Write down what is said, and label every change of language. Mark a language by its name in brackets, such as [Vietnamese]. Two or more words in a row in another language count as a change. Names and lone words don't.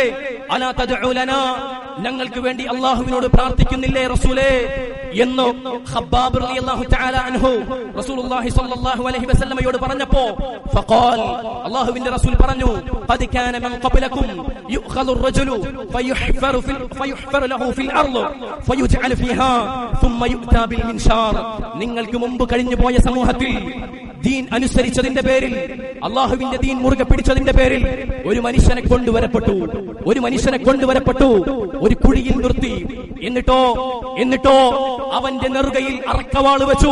[Arabic] ألا تدعو لنا, [Malayalam] ഞങ്ങൾക്ക് വേണ്ടി അല്ലാഹുവിനോട് പ്രാർത്ഥിക്കുന്നില്ലേ റസൂലേ എന്ന് [Arabic] ഖബ്ബാബ് رضي الله تعالى عنه رسول الله صلى الله عليه وسلم പറഞ്ഞപ്പോൾ ഫഖാൽ, [Malayalam] അല്ലാഹുവിന്റെ റസൂൽ പറഞ്ഞു, [Arabic] قد كان من قبلكم يؤخذ الرجل فيحفر له في الارض فيجعل فيها ثم يؤتى بالمنشار. [Malayalam] നിങ്ങൾക്ക് മുമ്പ് കഴിഞ്ഞു പോയ സമൂഹത്തിൽ ദീൻ അനുസരിച്ചതിന്റെ പേരിൽ, അല്ലാഹുവിന്റെ ദീൻ മുറുകെ പിടിച്ചതിന്റെ പേരിൽ ഒരു മനുഷ്യനെ കൊണ്ടുവരപ്പെട്ടു, ഒരു കുഴിയിൽ നിർത്തി. എന്നിട്ടോ അവന്റെ നെറുകയിൽ അറക്കവാള് വെച്ചു.